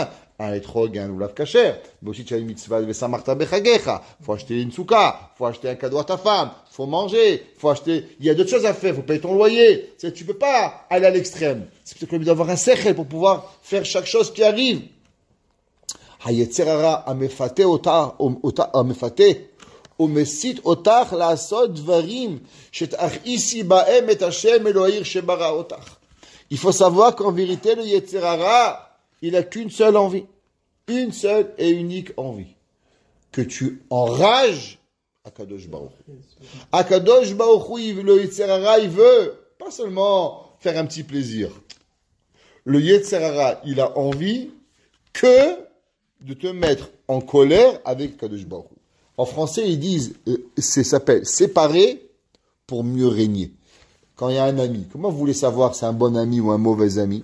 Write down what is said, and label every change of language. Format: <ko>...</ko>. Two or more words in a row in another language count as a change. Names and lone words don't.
<fr>Un étrog, un loulav kasher. Mais aussi, tu as une mitzvah de</fr> <he>ושמחת בחגך.</he> <fr>Il faut acheter une souka. Il faut acheter un cadeau à ta femme. Il faut manger. Il faut acheter, il y a d'autres choses à faire. Il faut payer ton loyer. Tu peux pas aller à l'extrême. C'est plutôt que d'avoir un sechel pour pouvoir faire chaque chose qui arrive.</fr> <he>היצר הרע המפתה ומסית אותך לעשות דברים שתכעיסי בהם את השם אלוהיר שברא אותך.</he> <fr>Il faut savoir qu'en vérité, le</fr> <he>יצר הרע,</he> <fr>il n'a qu'une seule envie. Une seule et unique envie. Que tu enrages Akadosh Baruch Hu. Akadosh Baruch Hu, le</fr> <he>יצר הרע,</he> <fr>il veut pas seulement faire un petit plaisir. Le</fr> <he>יצר הרע,</he> <fr>il a envie que de te mettre en colère avec Akadosh Baruch Hu. En français, ils disent, ça s'appelle séparer pour mieux régner. Quand il y a un ami, comment vous voulez savoir si c'est un bon ami ou un mauvais ami?</fr>